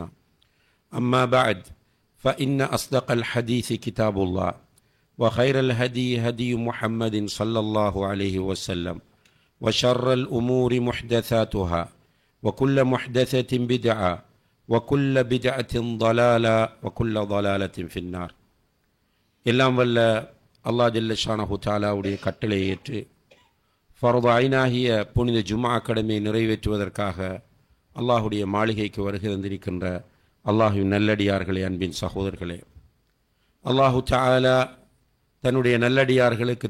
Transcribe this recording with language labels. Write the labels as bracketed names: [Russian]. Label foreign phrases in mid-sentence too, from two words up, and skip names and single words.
[Arabic] أما بعد، فإن أصدق الحديث كتاب الله، وخير الهدي هدي محمد صلى الله عليه وسلم، وشر الأمور محدثاتها، وكل محدثة بدعة، وكل بدعة ضلالة، وكل ضلالة في النار. [Tamil] எல்லாம் வல்ல [Arabic] الله جل شأنه [Tamil] தஆலாவுடைய கட்டளை ஏற்று ஃபர்து ஐனாகிய புனித ஜும்ஆ கடமையை நிறைவேற்றுவதற்காக அல்லாஹுடைய மாளிகைக்கு வருகை தந்திருக்கின்ற அல்லாஹுவின் நல்லடியார்களே, அன்பின் சகோதரர்களே, [Arabic] الله تعالى [Tamil] தன்னுடைய நல்லடியார்களுக்கு